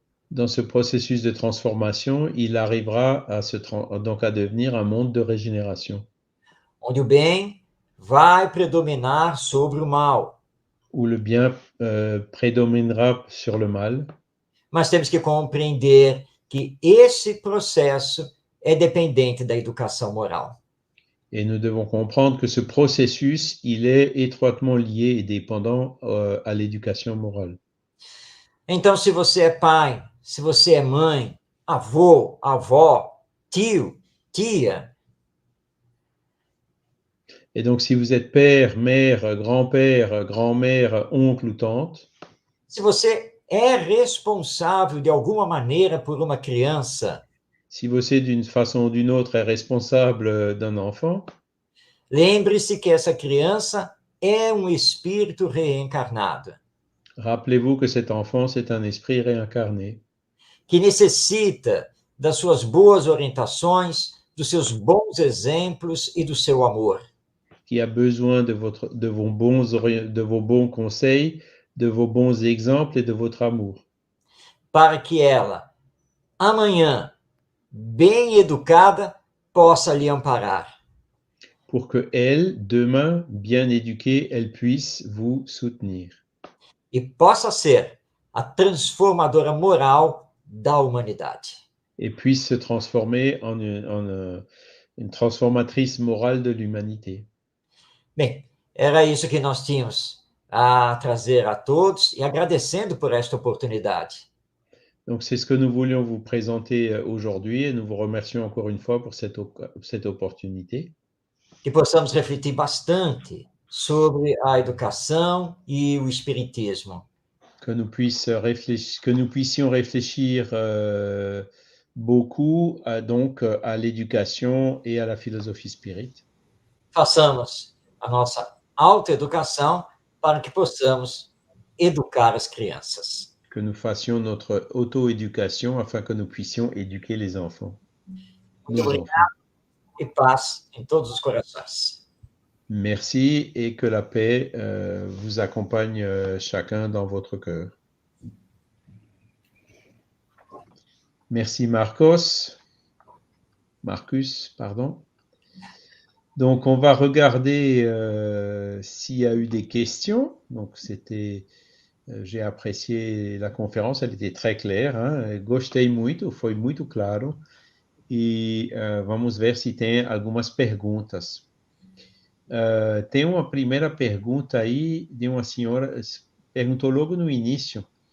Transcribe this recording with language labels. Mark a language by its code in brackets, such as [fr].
[fr] dans ce processus de transformation, il arrivera donc à devenir un monde de régénération, [pt] Onde o bem vai predominar sobre o mal. [fr] où le bien prédominera sur le mal. [pt] Mas temos que compreender que esse processo é dependente da educação moral. [fr] Et nous devons comprendre que ce processus, il est étroitement lié et dépendant à l'éducation morale. [pt] Então, se você é pai, se você é mãe, avô, avó, tio, tia, [fr] Et donc, si vous êtes père, mère, grand-père, grand-mère, oncle ou tante, [pt] se você é responsável de alguma maneira por uma criança, [fr] si você, d'une façon ou d'une autre, est responsable d'un enfant, [pt] lembre-se que essa criança é um espírito reencarnado, [fr] rappelez-vous que cet enfant, c'est un esprit réincarné, [pt] que necessita das suas boas orientações, dos seus bons exemplos e do seu amor. [fr] qui a besoin de vos bons conseils, de vos bons exemples et de votre amour, [pt] Para que ela, amanhã, bem educada, possa lhe amparar. [fr] pour que elle, demain, bien éduquée, elle puisse vous soutenir [pt] E possa ser a transformadora moral da humanidade. [fr] et puisse se transformer en une transformatrice morale de l'humanité. [pt] Bem, Era isso que nós tínhamos a trazer a todos e agradecendo por esta oportunidade. [fr] Donc, c'est ce que nous voulions vous présenter aujourd'hui et nous vous remercions encore une fois pour cette opportunité. [pt] Que possamos refletir bastante sobre a educação e o espiritismo. [fr] Que nous puissions réfléchir beaucoup donc à l'éducation et à la philosophie spirit. [pt] Façamos a nossa autoeducação para que possamos educar as crianças. [fr] Que nous fassions notre auto-éducation afin que nous puissions éduquer les enfants. [pt] Muito obrigado e paz em todos os corações. [fr] Merci et que la paix vous accompagne chacun dans votre cœur. Merci Marcus, pardon. Donc on va regarder s'il y a eu des questions. Donc j'ai apprécié la conférence, elle était très claire. Hein? [pt] Gostei muito, foi muito claro. E vamos ver se tem algumas perguntas. Tem uma primeira pergunta aí de uma senhora, perguntou logo no início.